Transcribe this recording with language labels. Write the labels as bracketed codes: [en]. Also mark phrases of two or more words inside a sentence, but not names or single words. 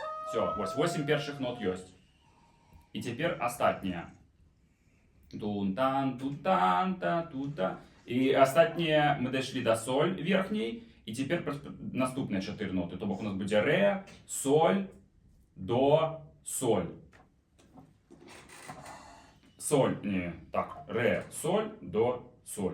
[ru] Все, ось 8 [uk] перших нот [ru] есть. И теперь остатние. Тун-тан, тун-тан, та-ту-та. И остатние мы дошли до соль верхней. И теперь наступные 4 ноты. То у нас будет ре, соль, до, соль. Соль, не, так, ре, соль, до, соль.